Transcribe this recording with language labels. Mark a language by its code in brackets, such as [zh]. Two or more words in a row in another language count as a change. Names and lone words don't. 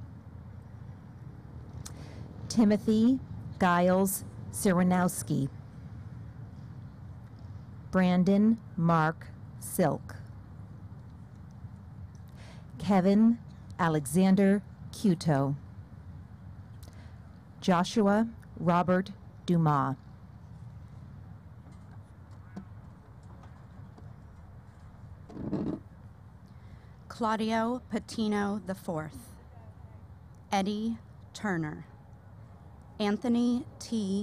[en] Timothy Giles Siranowski. Brandon Mark Silk. Kevin Alexander Cuto. Joshua Robert Dumas. Claudio Patino IV. Eddie Turner. Anthony T.